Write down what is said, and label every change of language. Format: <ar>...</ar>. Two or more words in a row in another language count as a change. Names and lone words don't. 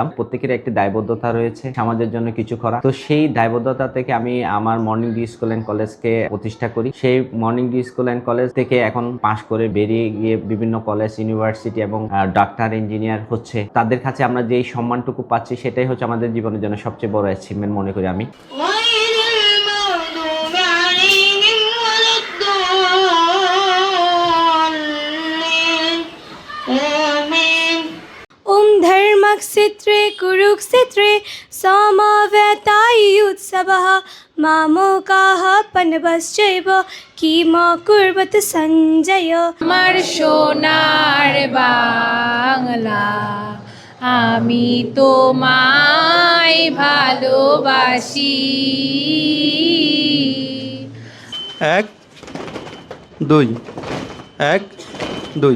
<bn>প্রত্যেকের একটি দায়বদ্ধতা রয়েছে সমাজের জন্য কিছু করা। তো সেই দায়বদ্ধতা থেকে আমি আমার মর্নিং ডি স্কুল অ্যান্ড কলেজকে প্রতিষ্ঠা করি। সেই মর্নিং ডি স্কুল অ্যান্ড কলেজ থেকে এখন পাশ করে বেরিয়ে গিয়ে বিভিন্ন কলেজ, ইউনিভার্সিটি এবং ডাক্তার, ইঞ্জিনিয়ার হচ্ছে, তাদের কাছে আমরা যেই সম্মানটুকু পাচ্ছি সেটাই হচ্ছে আমাদের জীবনের জন্য সবচেয়ে বড় অ্যাচিভমেন্ট মনে করি আমি।</bn> <sa>धर्मक्षेत्रे कुरुक्षेत्रे समवेतायुत्सवः मामकाः पण्डवश्चैव किम कुर्वत सञ्जय।</sa> <bn>আমার সোনার বাংলা, আমি তোমায় ভালোবাসি। 1 2 1 2।</bn>